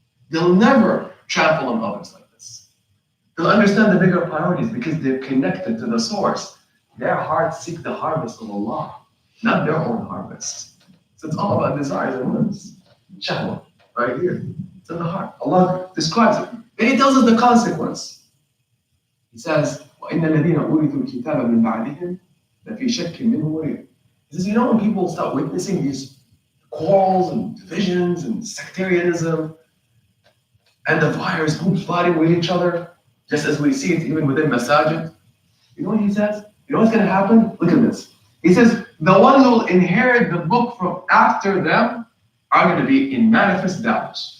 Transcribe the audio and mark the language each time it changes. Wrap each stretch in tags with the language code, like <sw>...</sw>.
<en>They'll never trample on others like this. They'll understand the bigger priorities because they're connected to the source. Their hearts seek the harvest of Allah, not their own harvest. So it's all about desires and whims. Shahwa, right here. It's in the heart. Allah describes it. And He tells us the consequence.</en> <ar>He says, وَإِنَّ الَّذِينَ أُورِثُوا الْكِتَابَ مِنْ بَعْدِهِمْ لَفِي شَكٍّ مِّنْهُ مُرِيبٍ.</ar> <en>He says, when people start witnessing these quarrels and divisions and sectarianism and the fires, groups fighting with each other, just as we see it even within masajid, you know what he says? You know what's going to happen? Look at this. He says, the ones who will inherit the book from after them are going to be in manifest doubt.</en>